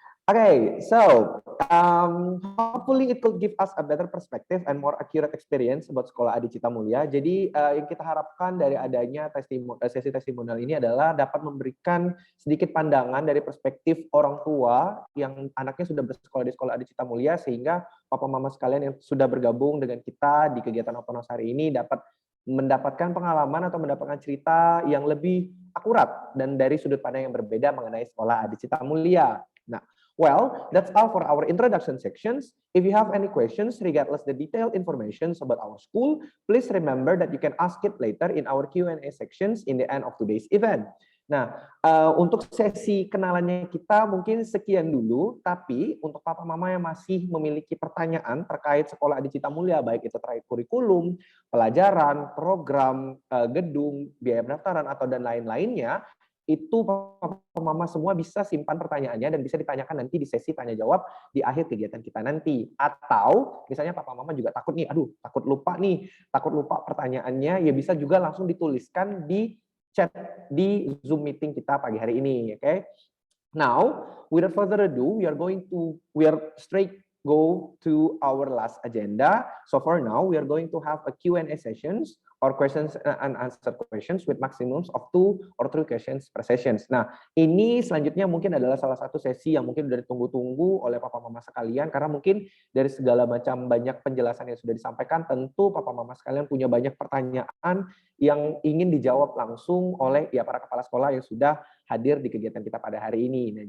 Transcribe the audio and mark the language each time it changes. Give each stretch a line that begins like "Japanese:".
English: Okay, so hopefully it could give us a better perspective and more accurate experience about Sekolah Adi Cita Mulia.
Indonesian: Jadi yang kita harapkan dari adanya sesi testimonial ini adalah dapat memberikan sedikit pandangan dari perspektif orang tua yang anaknya sudah bersekolah di Sekolah Adi Cita Mulia, sehingga papa mama sekalian yang sudah bergabung dengan kita di kegiatan open house hari ini dapat mendapatkan pengalaman atau mendapatkan cerita yang lebih akurat dan dari sudut pandang yang berbeda mengenai Sekolah Adi Cita Mulia.
English: Nah, well, that's all for our introduction sections. If you have any questions regardless the detailed information about our school, please remember that you can ask it later in our Q&A sections in the end of today's event.
Indonesian: Nah, untuk sesi kenalannya kita mungkin sekian dulu, tapi untuk papa mama yang masih memiliki pertanyaan terkait Sekolah Adi Cita Mulia, baik itu terkait kurikulum, pelajaran, program, gedung, biaya pendaftaran, atau dan lain-lainnya, itu papa mama semua bisa simpan pertanyaannya dan bisa ditanyakan nanti di sesi tanya jawab di akhir kegiatan kita nanti. Atau misalnya papa mama juga takut nih, aduh takut lupa pertanyaannya, ya bisa juga langsung dituliskan di chat di Zoom meeting kita pagi hari ini, oke?
English: Now, without further ado, we are straight go to our last agenda. So for now, we are going to have a Q&A sessions or questions and answer questions with maximums of 2 or 3 questions per sessions.
Indonesian: Nah, ini selanjutnya mungkin adalah salah satu sesi yang mungkin sudah ditunggu-tunggu oleh papa mama sekalian, karena mungkin dari segala macam banyak penjelasan yang sudah disampaikan, tentu papa mama sekalian punya banyak pertanyaan yang ingin dijawab langsung oleh para kepala sekolah yang sudah hadir di kegiatan kita pada hari ini.